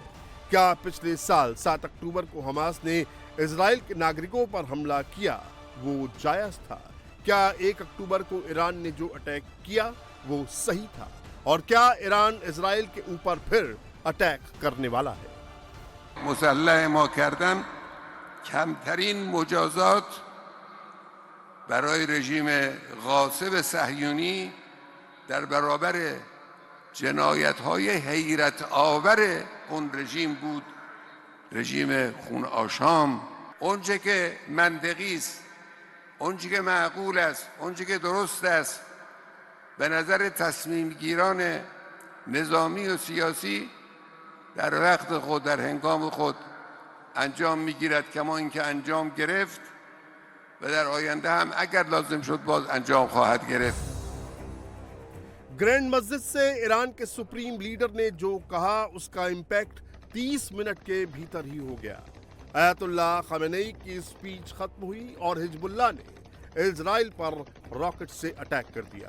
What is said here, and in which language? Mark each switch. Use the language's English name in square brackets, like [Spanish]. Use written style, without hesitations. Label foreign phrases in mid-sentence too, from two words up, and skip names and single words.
[Hindi] क्या पिछले साल 7 अक्टूबर को हमास ने इजराइल के नागरिकों पर हमला किया वो जायज था? क्या 1 अक्टूबर को ईरान ने जो अटैक किया वो सही था? और क्या ईरान इजराइल के ऊपर फिर अटैक करने वाला है? [Persian] مسلح ما کردن کمترین مجازات برای رژیم غاصب صهیونی در برابر جنایت‌های حیرت آور اون رژیم بود. رژیم خون آشام، اونچه که منطقی است، اونچه که معقول است، اونچه که درست است به نظر تصمیم گیران نظامی و سیاسی در وقت خود در هنگام خود انجام میگیرد، کما اینکه انجام گرفت و در آینده هم اگر لازم شد باز انجام خواهد گرفت. [Hindi] ग्रैंड मस्जिद से ईरान के [English] supreme leader [Hindi] ने जो कहा उसका इंपैक्ट 30 मिनट के भीतर ही हो गया। आयतुल्लाह खामेनेई की स्पीच खत्म हुई और हिजबुल्लाह ने इजराइल पर रॉकेट से अटैक कर दिया।